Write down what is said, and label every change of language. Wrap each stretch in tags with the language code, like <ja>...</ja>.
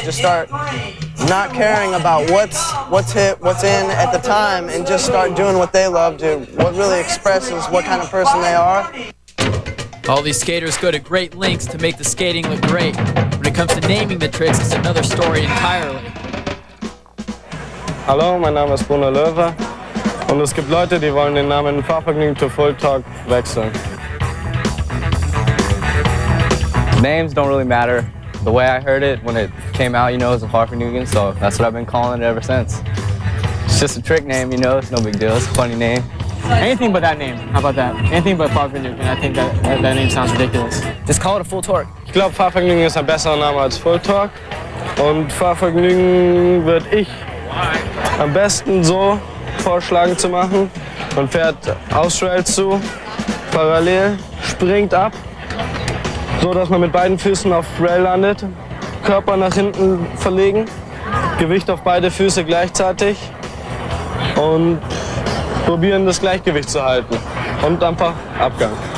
<en>Just start not caring about what's hit, what's in at the time, and just start doing what they love to. What really expresses what kind of person they are. All these skaters go to great lengths to make the skating look great. When it comes to naming the tricks, it's another story entirely.</en> <de>Hallo, mein Name ist Bruno Löwe und es gibt Leute, die wollen den Namen Fahrvergnügen to Full Talk wechseln.</de> <en>Names don't really matter. The way I heard it when it came out, it was a Fahrvergnügen, so that's what I've been calling it ever since. It's just a trick name, it's no big deal. It's a funny name. Anything but that name. How about that? Anything but Fahrvergnügen. And I think that name sounds ridiculous. Just call it a full torque.</en> <de>Ich glaube, Fahrvergnügen ist ein besserer Name als Full Torque. Und Fahrvergnügen würde ich am besten so vorschlagen zu machen. Man fährt aus Rail zu, parallel, springt ab, so dass man mit beiden Füßen auf Rail landet, Körper nach hinten verlegen, Gewicht auf beide Füße gleichzeitig und probieren das Gleichgewicht zu halten und einfach Abgang.</de>